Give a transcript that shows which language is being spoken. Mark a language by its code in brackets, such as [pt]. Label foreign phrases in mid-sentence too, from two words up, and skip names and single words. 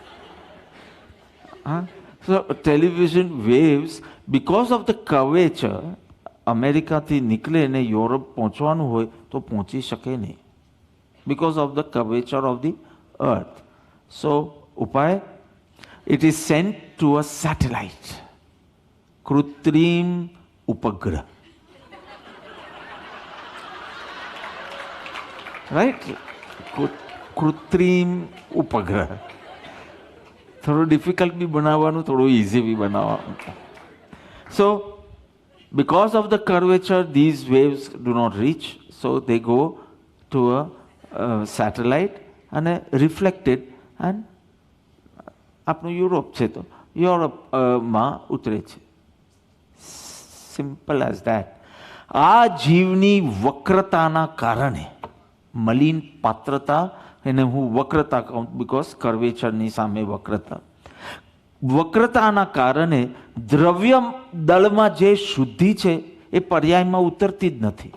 [en] હા, so television waves, because of the curvature, [gu] અમેરિકાથી નીકળે ને યુરોપ પહોંચવાનું હોય તો પહોંચી શકે નહીં, [en] because of the curvature of the earth. [gu] સો ઉપાય, [en] it is sent to a satellite, [gu] કૃત્રિમ ઉપગ્રહ, રાઈટ? કૃત્રિમ ઉપગ્રહ, થોડું ડિફિકલ્ટ બી બનાવવાનું, થોડું ઇઝી બી બનાવવાનું. [en] સો because of the curvature, these waves do not reach, so they go to a satellite and reflected, and [gu] આપણું યુરોપ છે તો યુરોપમાં ઉતરે છે. [en] simple as that. [gu] આ જીવની વક્રતાના કારણે, મલિન પાત્રતા, એને હું વક્રતા કહું, બીકોઝ કર્વેચરની સામે વક્રતા, વક્રતાના કારણે દ્રવ્ય દળમાં જે શુદ્ધિ છે એ પર્યાયમાં ઉતરતી જ નથી.